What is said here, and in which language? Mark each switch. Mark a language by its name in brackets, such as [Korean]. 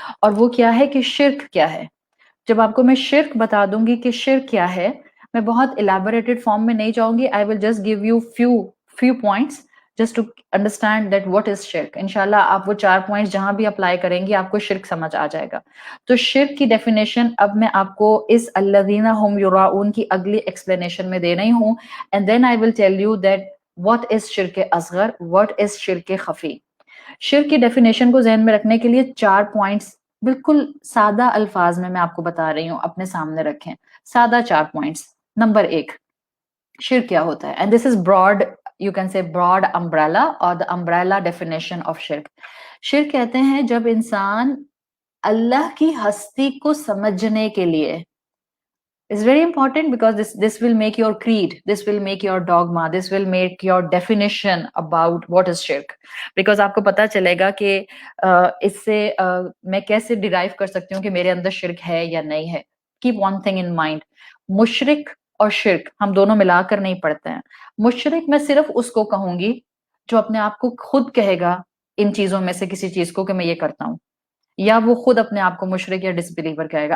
[Urdu] اور وہ کیا ہے کہ شرک کیا ہے. جب آپ کو میں شرک بتا دوں گی کہ شرک کیا ہے، میں بہت الیبوریٹڈ فارم میں نہیں جاؤں گی. [English] I will just give you few points just to understand that what is شرک. [Urdu] انشاءاللہ آپ وہ 4 پوائنٹس جہاں بھی اپلائی کریں گی آپ کو شرک سمجھ آ جائے گا. تو شرک کی ڈیفینیشن اب میں آپ کو اس الذین هم یراؤن کی اگلی ایکسپلینیشن میں دے رہی ہوں. [English] And then I will tell you that what is شرک اصغر، what is شرک خفی. [Urdu] شرک کی ڈیفینیشن کو ذہن میں رکھنے کے لیے 4 پوائنٹس بالکل سادہ الفاظ میں آپ کو بتا رہی ہوں، اپنے سامنے رکھیں. سادہ 4 پوائنٹس. نمبر 1، شرک کیا ہوتا ہے؟ [English] And this is broad, you can say broad umbrella or the umbrella definition of شرک. [Urdu] شرک کہتے ہیں جب انسان اللہ کی ہستی کو سمجھنے کے لیے، [English] it's very important because this will make your creed, this will make your dogma, this will make your definition about what is shirk. [Urdu] because آپ کو پتا چلے گا کہ اس سے میں کیسے ڈیرائیو کر سکتی ہوں کہ میرے اندر شرک ہے یا نہیں ہے. [English] keep one thing in mind، [Urdu] مشرک اور شرک ہم دونوں ملا کر نہیں پڑھتے ہیں. مشرک میں صرف اس کو کہوں گی جو اپنے آپ کو خود کہے گا ان چیزوں میں سے کسی چیز کو کہ میں یہ کرتا ہوں، یا وہ خود اپنے آپ کو مشرک یا ڈس بلیور کہے گا.